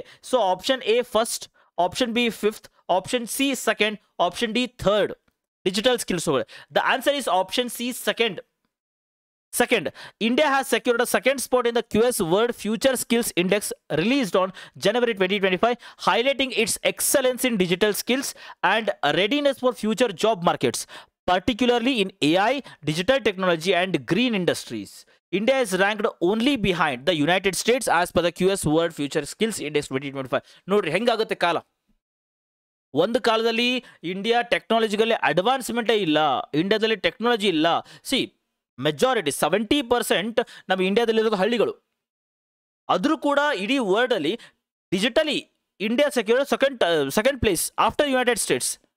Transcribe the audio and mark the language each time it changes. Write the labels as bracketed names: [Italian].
[English] So option A first, option B fifth, option C second, option D third. Digital skills ಒಳಗಡೆ the answer is option C second. India has secured a second spot in the QS World Future Skills Index released on January 2025, highlighting its excellence in digital skills and readiness for future job markets, particularly in AI, digital technology and green industries. India is ranked only behind the United States as per the QS World Future Skills Index 2025. [Kannada] ನೋಡ್ರಿ ಹೆಂಗಾಗುತ್ತೆ ಕಾಲ. ಒಂದು ಕಾಲದಲ್ಲಿ India technologically ಅಡ್ವಾನ್ಸ್ಮೆಂಟೇ ಇಲ್ಲ, ಇಂಡಿಯಾದಲ್ಲಿ technology ಇಲ್ಲ. Majority 70% ನಮ್ಮ ಇಂಡಿಯಾದಲ್ಲಿರೋದು ಹಳ್ಳಿಗಳು. ಆದರೂ ಕೂಡ ಇಡೀ ವರ್ಲ್ಡಲ್ಲಿ [English] Digitally India secured second place after United States.